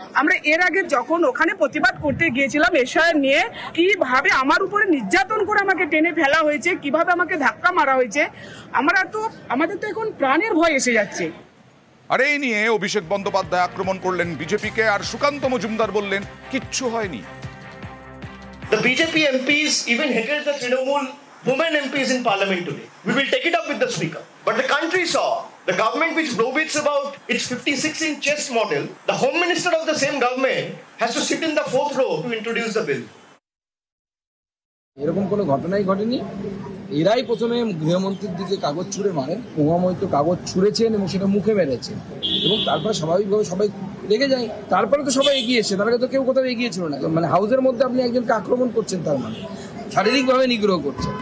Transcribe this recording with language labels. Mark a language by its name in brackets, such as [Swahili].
[Bangla] আমরা এর আগে যখন ওখানে প্রতিবাদ করতে গিয়েছিলাম এসআইআর নিয়ে, কিভাবে আমার উপরে নির্যাতন করে আমাকে টেনে ফেলা হয়েছে, কিভাবে আমাকে ধাক্কা মারা হয়েছে, আমাদের তো এখন প্রাণের ভয় এসে যাচ্ছে। আর এই নিয়ে অভিষেক বন্দ্যোপাধ্যায় আক্রমণ করলেন বিজেপিকে, আর সুকান্ত মজুমদার বললেন কিচ্ছু হয়নি। [English] The BJP MPs even headed the Trinamool women MPs in parliament today. We will take it up with the speaker. But the country saw the government which boasts about its 56-inch chest model, the home minister of the same government has to sit in the fourth row to introduce the bill. [Bangla] এরকম কোনো ঘটনাই ঘটেনি। এরাই প্রথমে গৃহমন্ত্রীর দিকে কাগজ ছুঁড়ে মারেন, প্রমাণিত কাগজ ছুঁড়েছেন এবং সেটা মুখে মেরেছেন, এবং তারপরে স্বাভাবিকভাবে সবাই রেগে যায়। তারপরে তো সবাই এগিয়েছে, তার আগে তো কেউ কোথাও এগিয়েছিল না। মানে হাউসের মধ্যে আপনি একজনকে আক্রমণ করছেন, তার মানে শারীরিকভাবে নিগ্রহ করছেন।